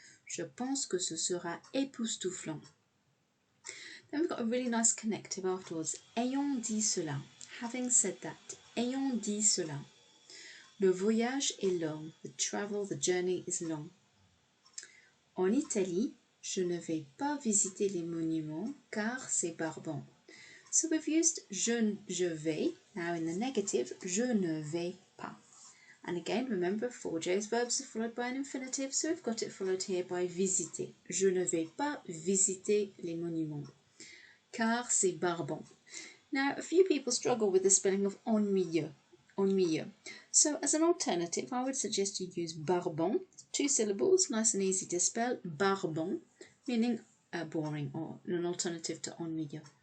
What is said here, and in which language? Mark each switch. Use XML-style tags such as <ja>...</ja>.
<fr>Je pense que ce sera époustouflant.</fr> <en>Then we've got a really nice connective afterwards.</en> <fr>Ayant dit cela,</fr> <en>having said that,</en> <fr>ayant dit cela. Le voyage est long,</fr> <en>the travel, the journey is long.</en> <fr>En Italie, je ne vais pas visiter les monuments car c'est barbant.</fr> <en>So we've used</en> <fr>je vais,</fr> <en>now in the negative,</en> <fr>je ne vais pas.</fr> <en>And again, remember, 4J's verbs are followed by an infinitive, so we've got it followed here by visiter.</en> <fr>Je ne vais pas visiter les monuments, car c'est barbant.</fr> <en>Now, a few people struggle with the spelling of ennuyeux. So as an alternative, I would suggest you use barbant, 2 syllables, nice and easy to spell, barbant, meaning boring, or an alternative to ennuyeux.</en>